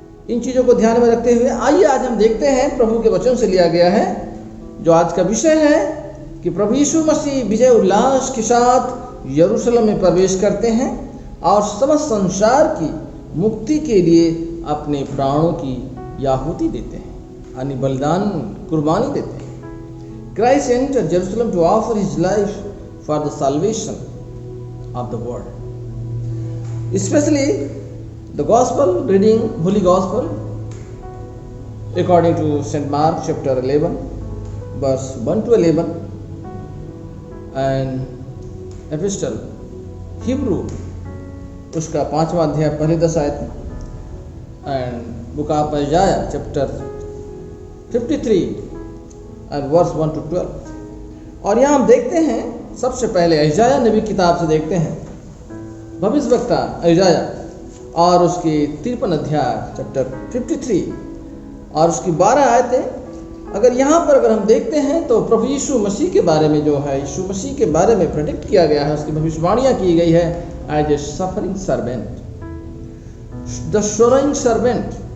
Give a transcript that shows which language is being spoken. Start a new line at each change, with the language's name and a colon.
Hindi: इन चीज़ों को ध्यान में रखते हुए आइए आज हम देखते हैं, प्रभु के वचन से लिया गया है, जो आज का विषय है कि प्रभु यीशु मसीह विजय उल्लास के साथ यरूशलेम में प्रवेश करते हैं और समस्त संसार की मुक्ति के लिए अपने प्राणों की आहुति देते हैं, यानी बलिदान, कुर्बानी देते हैं।
English: Christ entered Jerusalem to offer his life for the salvation of the world. Especially the gospel reading, Holy Gospel, according to St. Mark chapter 11, verse 1 to 11, and Epistle Hebrew
Hindi: उसका 5वां अध्याय पहले 10 आयत में,
English: and book of Isaiah chapter 53 and verse 1 to 12।
Hindi: और यहाँ हम देखते हैं, सबसे पहले इशाया नबी किताब से देखते हैं, भविष्यवक्ता इशाया और उसकी 53 अध्याय चैप्टर 53 और उसकी 12 आयतें। अगर यहाँ पर अगर हम देखते हैं तो प्रभु यीशु मसीह के बारे में जो है, यीशु मसीह के बारे में प्रेडिक्ट किया गया है, उसकी भविष्यवाणियाँ की गई है
English: As a suffering servant, the sowing servant.